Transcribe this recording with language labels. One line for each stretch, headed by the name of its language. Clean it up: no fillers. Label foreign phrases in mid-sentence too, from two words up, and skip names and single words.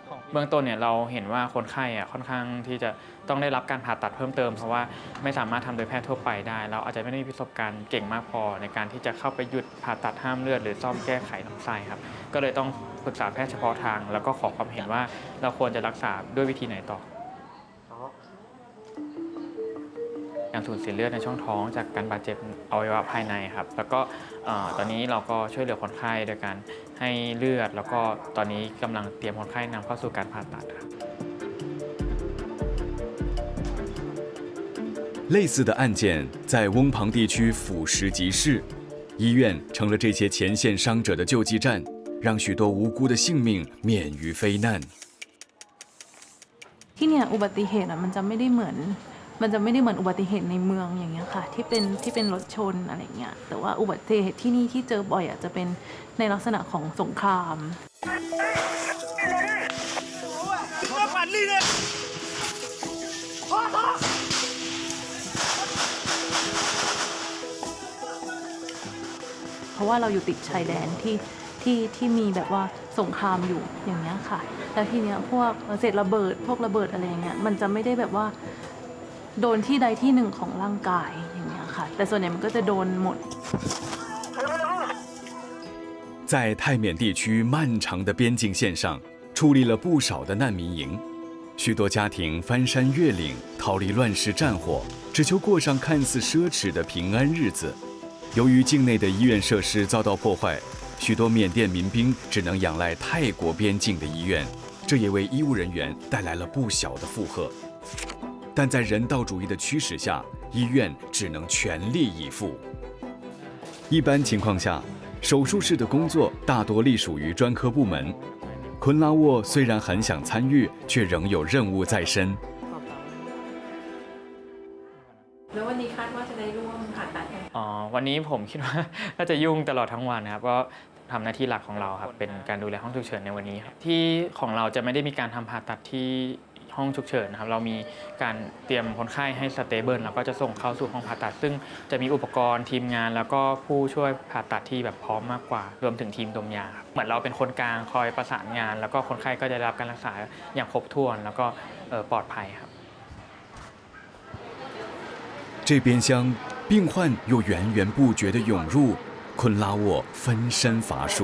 Thai: เบื้องต้นเนี่ยเราเห็นว่าคนไข้ค่อนข้างที่จะต้องได้รับการผ่าตัดเพิ่มเติมเพราะว่าไม่สามารถทำโดยแพทย์ทั่วไปได้เราอาจจะไม่ได้มีประสบการณ์เก่งมากพอในการที่จะเข้าไปหยุดผ่าตัดห้ามเลือดหรือซ่อมแก้ไขลำไส้ครับก็เลยต้องปรึกษาแพทย์เฉพาะทางแล้วก็ขอความเห็นว่าเราควรจะรักษาด้วยวิธีไหนต่อ การสูญเสียเลือดในช่องท้องจากการบาดเจ็บอวัยวะภายในครับแล้วก็ตอนนี้เราก็ช่วยเหลือคนไข้โดยการให้เลือดแล้วก็ตอนนี้กำลังเตรียมคนไข้นำเข้าสู่การผ่าตัดครับ
Chinese: 类似的案件在翁旁地区俯拾即是，医院成了这些前线伤者的救济站，让许多无辜的性命免于非难。
Thai: ที่เนี่ยอุบัติเหตุมันจะไม่ได้เหมือนอุบัติเหตุในเมืองอย่างเงี้ยค่ะที่เป็นรถชนอะไรเงี้ยแต่ว่าอุบัติเหตุที่นี่ที่เจอบ่อยจะเป็นในลักษณะของสงคราม เพราะว่าเราอยู่ติดชายแดนที่มีแบบว่าสงครามอยู่อย่างเงี้ยค่ะแล้วทีเนี้ยพวกเศษระเบิดพวกระเบิดอะไรเงี้ยมันจะไม่ได้แบบว่าโดนที่ใดที่หนึ่งของร่างกายอย่างเงี้ยค่ะแต่ส่วนใหญ่มันก็จะโดนหมด
Chinese: 在泰缅地区漫长的边境线上矗立了不少的难民营，许多家庭翻山越岭逃离乱世战火，只求过上看似奢侈的平安日子。由于境内的医院设施遭到破坏，许多缅甸民兵只能仰赖泰国边境的医院，这也为医务人员带来了不小的负荷。但在人道主义的驱使下，医院只能全力以赴。一般情况下，手术室的工作大多隶属于专科部门。昆拉沃虽然很想参与，却仍有任务在身。
Thai: แล้ววันนี้คาดว่าจะได้ร่วมผ่าตัด วันนี้ผมคิดว่าน่าจะยุ่งตลอดทั้งวันนะครับก็ทำหน้าที่หลักของเราครับเป็นการดูแลห้องฉุกเฉินในวันนี้ครับที่ของเราจะไม่ได้มีการทำผ่าตัดที่ห้องฉุกเฉินนะครับเรามีการเตรียมคนไข้ให้สเตเบิลแล้วก็จะส่งเข้าสู่ห้องผ่าตัดซึ่งจะมีอุปกรณ์ทีมงานแล้วก็ผู้ช่วยผ่าตัดที่แบบพร้อมมากกว่ารวมถึงทีมดมยาครับเหมือนเราเป็นคนกลางคอยประสานงานแล้วก็คนไข้ก็จะได้รับการรักษาอย่างครบถ้วนแล้วก็ปลอดภัยครับ
Chinese: 这边厢病患又源源不绝地涌入，昆拉沃分身乏术。